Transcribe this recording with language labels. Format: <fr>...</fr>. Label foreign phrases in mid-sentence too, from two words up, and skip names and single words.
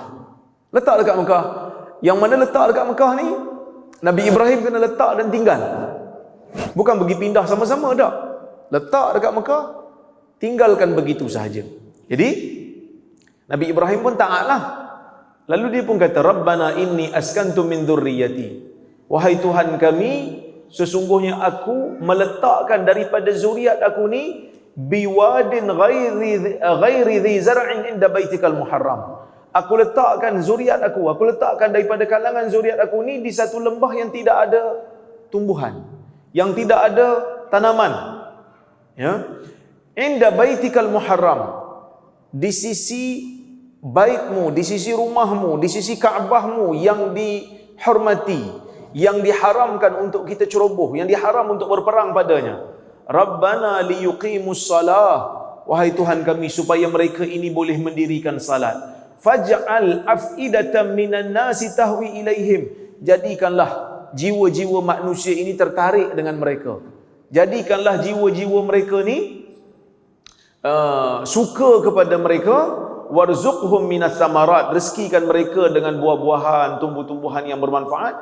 <ms>Letak dekat Mekah. Yang mana letak dekat Mekah ni, Nabi Ibrahim kena letak dan tinggal. Bukan pergi pindah sama-sama dah. Letak dekat Mekah, tinggalkan begitu sahaja. Jadi Nabi Ibrahim pun taatlah. Lalu dia pun kata,</ms> <ar>ربنا إني أسكنت من ذريتي.</ar> <ms>Wahai Tuhan kami, sesungguhnya aku meletakkan daripada zuriat aku ni</ms> <ar>بواد غير ذي زرع عند بيتك المحرم.</ar> <ms>Aku letakkan zuriat aku letakkan daripada kalangan zuriat aku ni di satu lembah yang tidak ada tumbuhan, yang tidak ada tanaman. Ya.</ms> <ar>عند بيتك المحرم,</ar> <ms>di sisi baitmu, di sisi rumahmu, di sisi Kaabahmu yang dihormati, yang diharamkan untuk kita ceroboh, yang diharam untuk berperang padanya.</ms> <ar>ربنا ليقيموا الصلاة.</ar> <ms>Wahai Tuhan kami, supaya mereka ini boleh mendirikan salat.</ms> <ar>فاجعل أفئدة من الناس تهوي إليهم.</ar> <ms>Jadikanlah jiwa-jiwa manusia ini tertarik dengan mereka. Jadikanlah jiwa-jiwa mereka ni suka kepada mereka.</ms> <ar>وارزقهم من الثمرات.</ar> <ms>Rezekikan mereka dengan buah-buahan, tumbuh-tumbuhan yang bermanfaat.</ms>